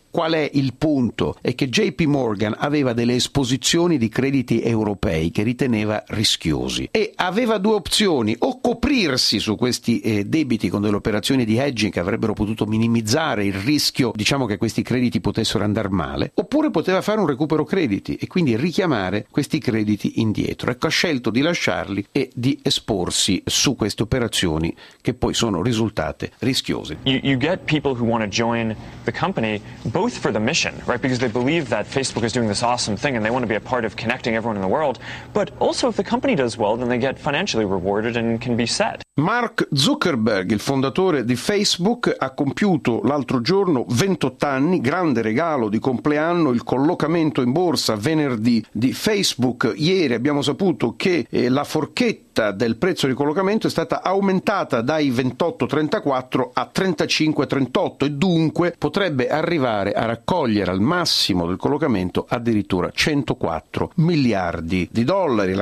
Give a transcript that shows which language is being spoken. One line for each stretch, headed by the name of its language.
Italian: Qual è il punto? È che JP Morgan aveva delle esposizioni di crediti europei che riteneva rischiosi e aveva due opzioni: o coprirsi su questi debiti con delle operazioni di hedging che avrebbero potuto minimizzare il rischio, diciamo, che questi crediti potessero andare male, oppure poteva fare un recupero crediti e quindi richiamare questi crediti indietro. Ecco, ha scelto di lasciarli e di esporsi su queste operazioni che poi sono risultate rischiose.
English: You get people who want to join the company both for the mission, right, because they believe that Facebook is doing this awesome thing and they want to be a part of connecting everyone in the world, but also if the company does well, then they get financially rewarded and can be set.
Italian: Mark Zuckerberg, il fondatore di Facebook, ha compiuto l'altro giorno 28 anni, grande regalo di compleanno, il collocamento in borsa venerdì di Facebook. Ieri abbiamo saputo che la forchetta del prezzo di collocamento è stata aumentata dai 28,34 a 35,38 e dunque potrebbe arrivare a raccogliere al massimo del collocamento addirittura 104 miliardi di dollari.